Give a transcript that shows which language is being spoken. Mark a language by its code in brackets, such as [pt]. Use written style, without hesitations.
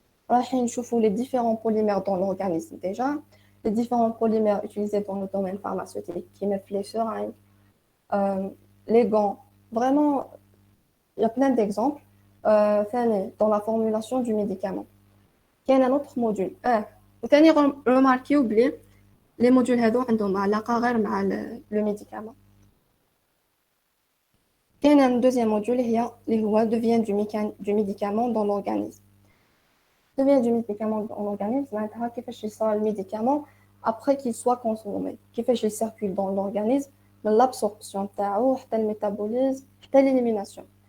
[ar] راح نشوفوا [fr] les différents polymères dans l'organisme déjà, les différents polymères utilisés dans le domaine pharmaceutique, qui mettent les seringues, les gants. Vraiment, il y a plein d'exemples dans la formulation du médicament. Il y a un autre module. [ar] وثاني [fr] remarquez [ar] بلي les modules هذو عندهم علاقة غير مع le médicament. [fr] Il y a un deuxième module [ar] اللي هو [fr] devient du médicament dans l'organisme. Devient du médicament dans l'organisme, [ar] معناتها كيفاش يصير الميديكامون [fr] après qu'il soit consommé, [ar] كيفاش [fr] il circule dans l'organisme من l'absorption [ar] تاعو حتى الميتابوليزم حتى [fr] l'élimination.